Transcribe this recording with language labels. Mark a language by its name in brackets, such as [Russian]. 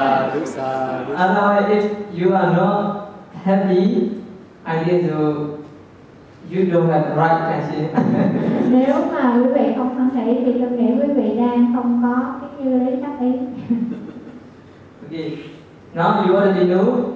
[English] Otherwise, if you are not happy, I guess you don't have the right question. [Vietnamese] Nếu mà quý vị không hoan hỷ thì tôi nghĩ quý vị đang không có cái như lý chắc ý. [English] Okay, now you already know.